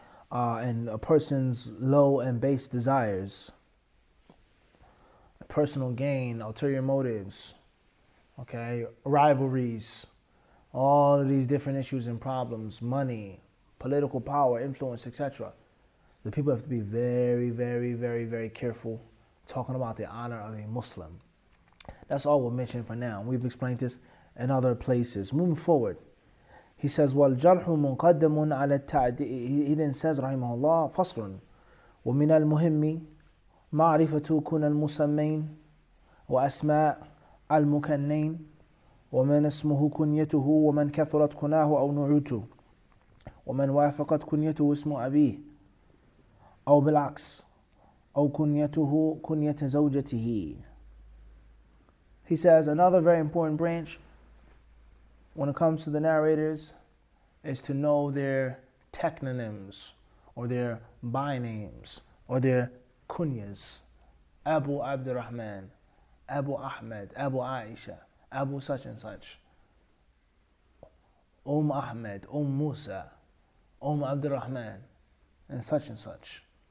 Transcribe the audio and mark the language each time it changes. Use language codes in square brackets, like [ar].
[en] And a person's low and base desires, personal gain, ulterior motives, rivalries, all of these different issues and problems, money, political power, influence, etc. The people have to be very careful talking about the honor of a Muslim. That's all we'll mention for now. We've explained this in other places. Moving forward, He says, [ar] وَالْجَرْحُ مُقَدَّمٌ عَلَى التَّعْدِيلِ. [en] He then says, [ar] رحمه الله, فصل ومن المهم معرفة كنى المسمين وأسماء المكنين ومن اسمه كنيته ومن كثرت كناه أو نعوته ومن وافقت كنيته اسم أبيه أو بالعكس أو كنيته كنية زوجته. [en] He says another very important branch when it comes to the narrators is to know their technonyms or their by names or their kunyas. Abu Abdurrahman, Abu Ahmed, Abu Aisha, Abu such and such, Ahmed, Musa, Abdurrahman, and such.